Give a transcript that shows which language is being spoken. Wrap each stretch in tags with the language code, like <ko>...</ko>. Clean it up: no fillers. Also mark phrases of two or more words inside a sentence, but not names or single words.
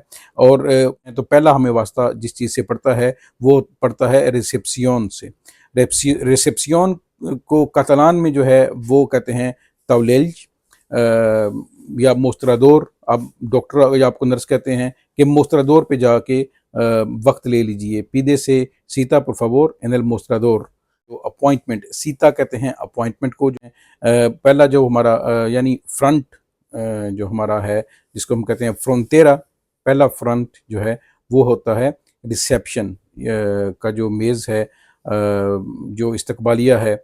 <hi>और तो पहला हमें वास्ता जिस चीज़ से पड़ता है वो पड़ता है रिसेप्सियोन से। रिसेप्सियोन को कतलान में जो है वो कहते हैं तौलेल्ज या मोस्ट्राडोर। अब डॉक्टर या आपको नर्स कहते हैं कि मोस्ट्राडोर पे जाके वक्त ले लीजिए,</hi> <es>pide se cita por favor en el mostrador।</es> <hi>तो अपॉइंटमेंट सीता कहते हैं अपॉइंटमेंट को, जो है पहला जो हमारा यानी फ्रंट जो हमारा है जिसको हम कहते हैं फ्रंटेरा, पहला फ्रंट जो है वो होता है रिसेप्शन का जो मेज़ है, जो इस्तकबालिया है।</hi>